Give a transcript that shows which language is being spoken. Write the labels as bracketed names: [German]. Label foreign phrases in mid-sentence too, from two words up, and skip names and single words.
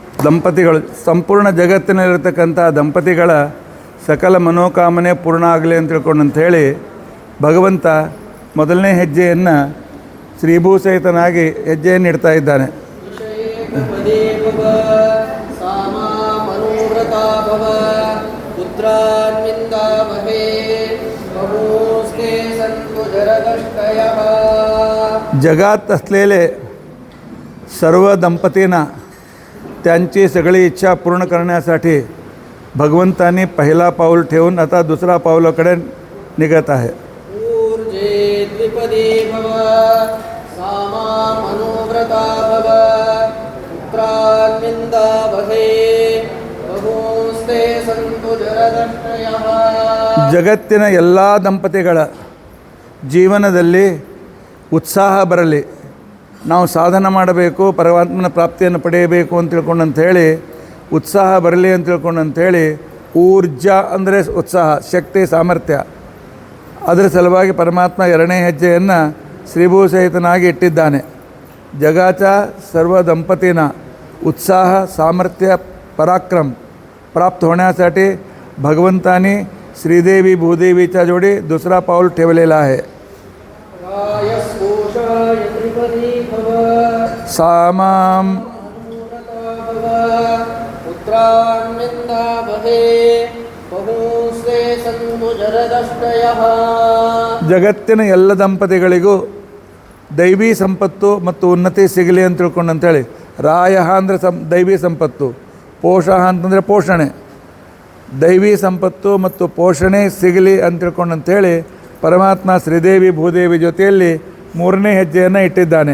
[Kannada] ದಂಪತಿಗಳು ಸಂಪೂರ್ಣ ಜಗತ್ತಿನಲ್ಲಿರತಕ್ಕಂಥ ದಂಪತಿಗಳ ಸಕಲ ಮನೋಕಾಮನೆ ಪೂರ್ಣ ಆಗಲಿ ಅಂತ ತಿಳ್ಕೊಂಡು ಅಂಥೇಳಿ ಭಗವಂತ ಮೊದಲನೇ ಹೆಜ್ಜೆಯನ್ನು ಶ್ರೀಭೂಸಹಿತನಾಗಿ ಹೆಜ್ಜೆಯನ್ನು ಇಡ್ತಾ ಇದ್ದಾನೆ. [Marathi] जगात असलेले सर्व दंपतींना त्यांची सगळी इच्छा पूर्ण करण्यासाठी भगवंतांनी पहिला पाऊल ठेवून आता दुसरा पाऊलाकडे निघत आहे. [Kannada] ಜಗತ್ತಿನ ಎಲ್ಲ ದಂಪತಿಗಳ ಜೀವನದಲ್ಲಿ ಉತ್ಸಾಹ ಬರಲಿ, ನಾವು ಸಾಧನೆ ಮಾಡಬೇಕು, ಪರಮಾತ್ಮನ ಪ್ರಾಪ್ತಿಯನ್ನು ಪಡೆಯಬೇಕು ಅಂತ ತಿಳ್ಕೊಂಡಂಥೇಳಿ ಉತ್ಸಾಹ ಬರಲಿ ಅಂತ ತಿಳ್ಕೊಂಡಂಥೇಳಿ ಊರ್ಜಾ ಅಂದರೆ ಉತ್ಸಾಹ, ಶಕ್ತಿ, ಸಾಮರ್ಥ್ಯ, ಅದರ ಸಲುವಾಗಿ ಪರಮಾತ್ಮ ಎರಡನೇ ಹೆಜ್ಜೆಯನ್ನು ಶ್ರೀಭೂಸಹಿತನಾಗಿ ಇಟ್ಟಿದ್ದಾನೆ. [Marathi] जगाच्या सर्व दंपतींना उत्साह, सामर्थ्य, पराक्रम प्राप्त होण्यासाठी भगवंतानी श्रीदेवी भूदेवीच्या जोडी दुसरा पाऊल ठेवलेला आहे. [Kannada] सामाम ಜಗತ್ತಿನ ಎಲ್ಲ ದಂಪತಿಗಳಿಗೂ ದೈವಿ ಸಂಪತ್ತು ಮತ್ತು ಉನ್ನತಿ ಸಿಗಲಿ ಅಂತ ತಿಳ್ಕೊಂಡು ಅಂತೇಳಿ ರಾಯ ಅಂದರೆ ದೈವಿ ಸಂಪತ್ತು, ಪೋಷಃ ಅಂತಂದರೆ ಪೋಷಣೆ, ದೈವಿ ಸಂಪತ್ತು ಮತ್ತು ಪೋಷಣೆ ಸಿಗಲಿ ಅಂತ ತಿಳ್ಕೊಂಡು ಅಂಥೇಳಿ ಪರಮಾತ್ಮ ಶ್ರೀದೇವಿ ಭೂದೇವಿ ಜೊತೆಯಲ್ಲಿ ಮೂರನೇ ಹೆಜ್ಜೆಯನ್ನು इಟ್ಟಿದ್ದಾನೆ.